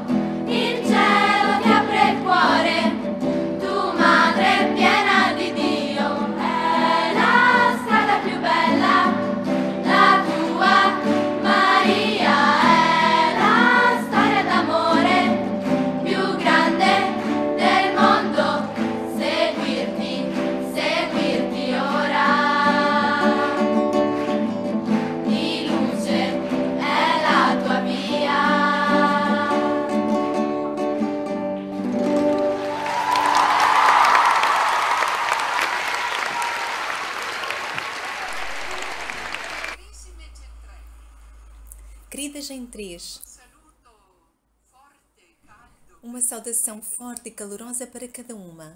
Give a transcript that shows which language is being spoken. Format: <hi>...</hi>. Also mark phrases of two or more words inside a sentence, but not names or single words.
<it>il cielo ti apre il cuore, tu madre piena di Dio, è la strada più bella, la tua Maria è la storia d'amore più grande del mondo, seguirti, seguirti ora, di luce è la tua via.</it> <pt>Queridas em três, uma saudação forte e calorosa para cada uma.</pt>